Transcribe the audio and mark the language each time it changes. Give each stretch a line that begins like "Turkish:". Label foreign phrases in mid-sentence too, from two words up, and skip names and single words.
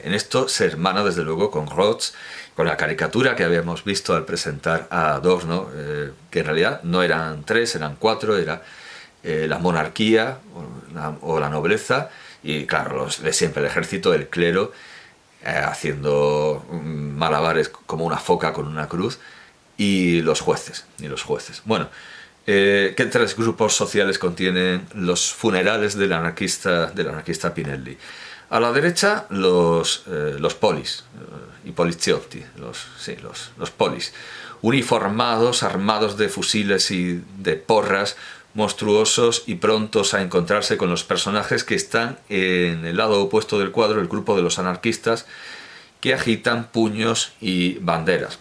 Spanish: En esto se hermana desde luego con Rotz, con la caricatura que habíamos visto al presentar a Adorno, que en realidad no eran tres, eran cuatro, era la monarquía o la nobleza, y claro, los de siempre, el ejército, el clero, haciendo malabares como una foca con una cruz, y los jueces. Bueno, ¿qué tres grupos sociales contienen los funerales del anarquista Pinelli? A la derecha los polis,
Italian: i poliziotti,
Spanish: los polis, uniformados, armados de fusiles y de porras, monstruosos y prontos a encontrarse con los personajes que están en el lado opuesto del cuadro, el grupo de los anarquistas, que agitan puños y banderas.